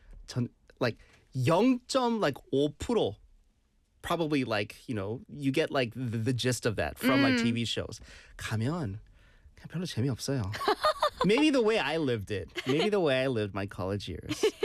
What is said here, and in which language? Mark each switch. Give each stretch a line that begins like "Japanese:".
English: 전 like 0.5% probably like, you know, you get like the gist of that from like TV shows.
Korean: 가면 그냥 별로 재미없어요.
English: Maybe the way I lived it. Maybe the way I lived my college years.